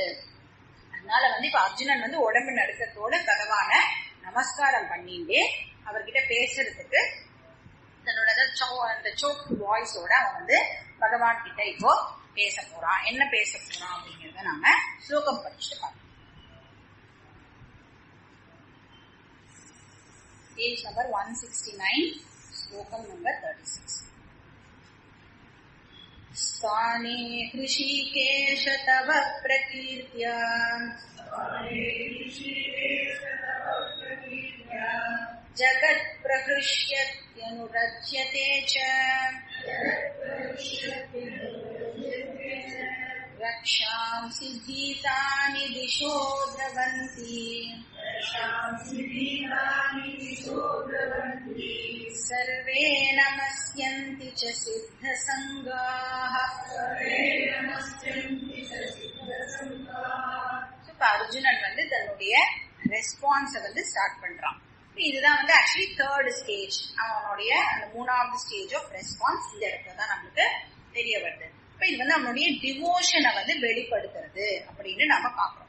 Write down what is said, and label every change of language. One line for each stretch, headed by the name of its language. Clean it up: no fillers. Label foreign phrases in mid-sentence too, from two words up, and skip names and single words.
Tamil: அதனால வந்து இப்ப அர்ஜுனன் வந்து உடம்பு நடுக்கத்தோட பகவான நமஸ்காரம் பண்ணிட்டு அவர்கிட்ட பேசுறதுக்கு தன்னோட அந்த
English: choke voice
Tamil: அவன் வந்து பகவான் கிட்ட இப்போ பேச போறான். என்ன பேச போறான் அப்படிங்கறத நாம ஸ்லோகம் படிச்சுட்டு பார்க்கலாம்.
English: Page number 169, slokam number 36.
Sanskrit: स्थाने ऋषिकेश तव प्रकीर्त्या जगत्प्रहृष्यत्यनुरज्यते च रक्षांसि भीतानि दिशो द्रवन्ति सर्वे नमस्यन्ति च सिद्धसङ्गाः.
Tamil: அர்ஜுனன் வந்து தன்னுடைய ரெஸ்பான்ஸ வந்து ஸ்டார்ட் பண்றான். இதுதான் வந்து
English: actually third stage.
Tamil: அவனுடைய அந்த மூணாவது
English: stage of response
Tamil: இந்த இடத்துல தான் நம்மளுக்கு தெரிய வருது. இப்ப இது வந்து அவனுடைய டிவோஷனை வந்து வெளிப்படுத்துறது அப்படின்னு நாம பாக்குறோம்.